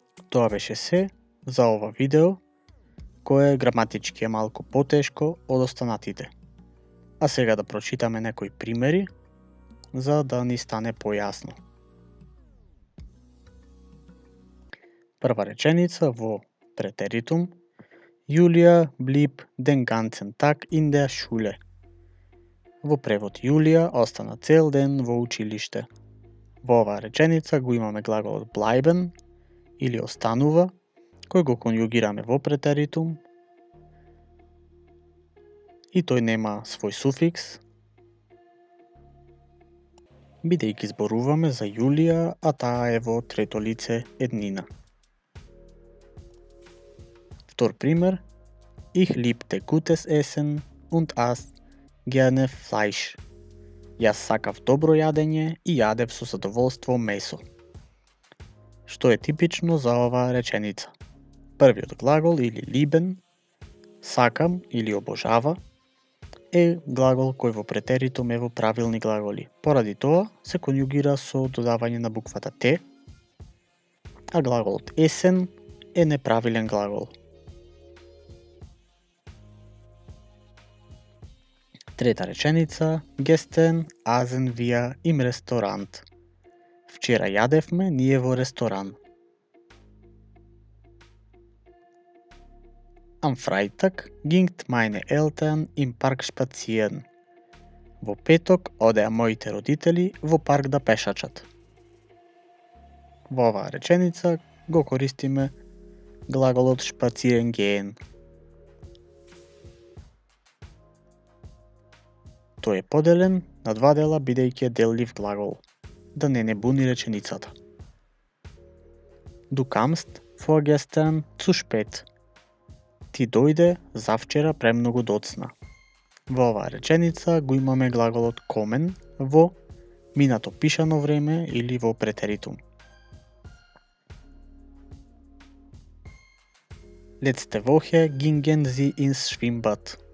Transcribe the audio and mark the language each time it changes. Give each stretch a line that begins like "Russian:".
Macedonian: Тоа беше се за ова видео, кое граматички е малку потешко од останатите. А сега да прочитаме некои примери, за да ни стане појасно. Прва реченица во претеритум:
German: Јулија blieb den ganzen Tag in der Schule.
Macedonian: Во превод, Јулија остана цел ден во училиште. Во оваа реченица го имаме глаголот bleiben или останува, кој го конјугираме во претеритум и тој нема свој суфикс, бидејќи зборуваме за Јулија, а таа е во трето лице еднина. Втор пример:
German: Ich liebte gutes Essen und aß gerne Fleisch.
Macedonian: Јас сакав добро јадење и јадев со задоволство месо. Што е типично за оваа реченица? Првиот глагол или lieben, сакам или обожава, е глагол кој во претеритум е во правилни глаголи. Поради тоа се конјугира со додавање на буквата Т, а глаголот essen е неправилен глагол. Трета реченица:
German: Gestern aßen wir im Restaurant.
Macedonian: Вчера јадевме ние во ресторан.
German: Am Freitag gingen meine Eltern im Park spazieren.
Macedonian: Во петок одеа моите родители во парк да пешачат. Во оваа реченица го користиме глаголот spazieren gehen. Тој е поделен на два дела бидејќи е деллив глагол, да не буни реченицата.
German: Du kamst vorgestern zu spät.
Macedonian: Ти дојде завчера премногу доцна. Во оваа реченица го имаме глаголот kommen во минато пишано време или во претеритум.
German: Letzte Woche gingen sie ins Schwimmbad.